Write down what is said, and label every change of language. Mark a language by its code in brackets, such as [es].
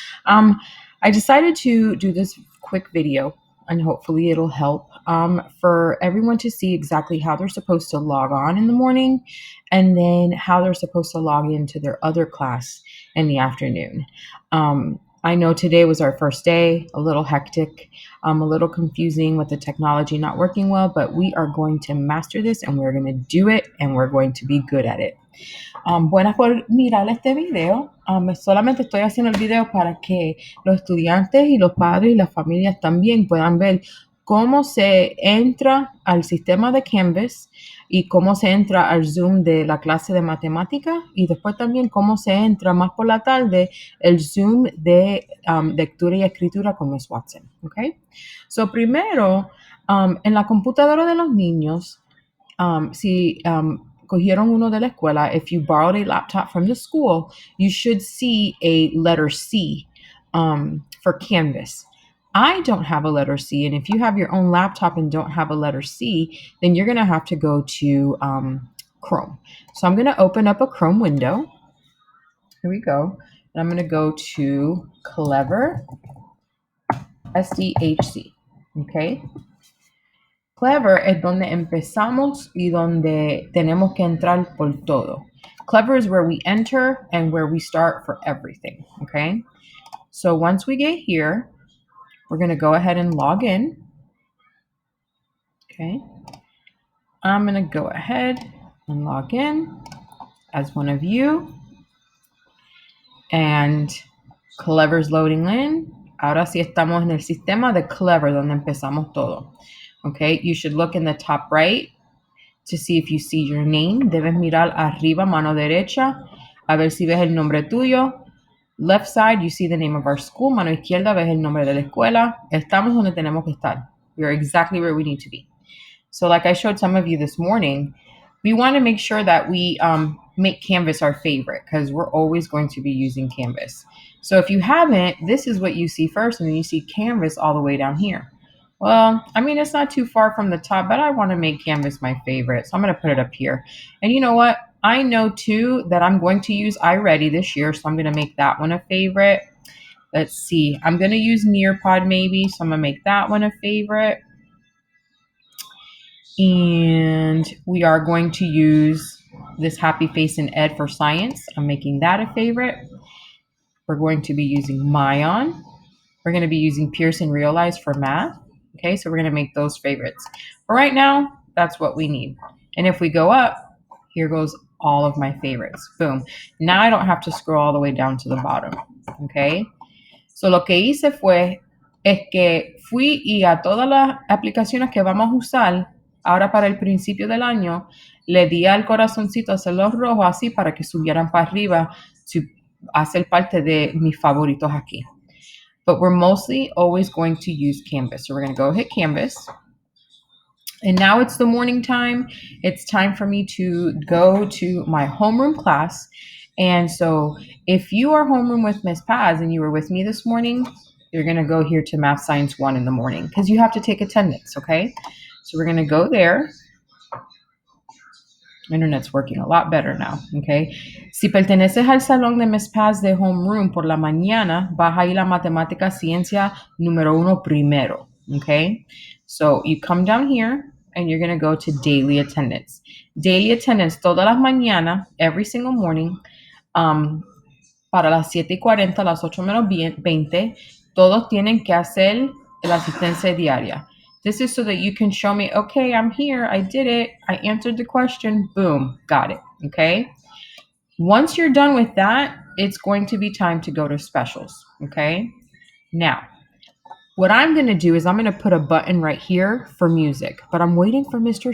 [en] I decided to do this quick video, and hopefully it'll help for everyone to see exactly how they're supposed to log on in the morning and then how they're supposed to log into their other class in the afternoon. I know today was our first day, a little hectic, a little confusing with the technology not working well, but we are going to master this and we're going to do it and we're going to be good at it. [es] Buenas por mirar este video. Solamente estoy haciendo el video para que los estudiantes y los padres y las familias también puedan ver cómo se entra al sistema de Canvas y cómo se entra al Zoom de la clase de matemática y después también cómo se entra más por la tarde el Zoom de lectura y escritura con Miss Watson. [en] Okay? So [es] primero, en la computadora de los niños, si cogieron uno de la escuela, [en] if you borrowed a laptop from the school, you should see a letter C for Canvas. I don't have a letter C, and if you have your own laptop and don't have a letter C, then you're going to have to go to Chrome. So I'm going to open up a Chrome window. Here we go. And I'm going to go to Clever SDHC. Okay. [es] Clever es donde empezamos y donde tenemos que entrar por todo. [en] Clever is where we enter and where we start for everything, okay? So once we get here, we're going to go ahead and log in, okay? I'm going to go ahead and log in as one of you. And Clever's loading in. [es] Ahora sí estamos en el sistema de Clever, donde empezamos todo. [en] Okay, you should look in the top right to see if you see your name. [es] Debes mirar arriba, mano derecha, a ver si ves el nombre tuyo. [en] Left side, you see the name of our school. [es] Mano izquierda, ves el nombre de la escuela. Estamos donde tenemos que estar. [en] We're exactly where we need to be. So like I showed some of you this morning, we want to make sure that we make Canvas our favorite because we're always going to be using Canvas. So if you haven't, this is what you see first, and then you see Canvas all the way down here. Well, I mean, it's not too far from the top, but I want to make Canvas my favorite. So I'm going to put it up here. And you know what? I know too that I'm going to use iReady this year. So I'm going to make that one a favorite. Let's see. I'm going to use Nearpod maybe. So I'm going to make that one a favorite. And we are going to use this Happy Face in Ed for Science. I'm making that a favorite. We're going to be using Myon. We're going to be using Pearson Realize for math. Okay, so we're going to make those favorites. But right now, that's what we need. And if we go up, here goes all of my favorites. Boom. Now I don't have to scroll all the way down to the bottom. [es] Okay, so lo que hice fue es que fui y a todas las aplicaciones que vamos a usar ahora para el principio del año, le di al corazoncito a hacerlos rojos así para que subieran para arriba to hacer parte de mis favoritos aquí. [en] But we're mostly always going to use Canvas. So we're going to go hit Canvas. And now it's the morning time. It's time for me to go to my homeroom class. And so if you are homeroom with Miss Paz and you were with me this morning, you're going to go here to Math Science 1 in the morning because you have to take attendance, okay? So we're going to go there. Internet's working a lot better now, okay? [es] Si perteneces al salón de Miss Paz de homeroom por la mañana, vas a ir a matemática ciencia número 1 primero, okay? [en] So you come down here and you're going to go to daily attendance. [es] Daily attendance todas las mañanas, [en] every single morning, [es] para las 7:40, las 8 menos 20, todos tienen que hacer la asistencia diaria. [en] This is so that you can show me, okay, I'm here, I did it, I answered the question, boom, got it, okay? Once you're done with that, it's going to be time to go to specials, okay? Now, what I'm going to do is I'm going to put a button right here for music, but I'm waiting for Mr.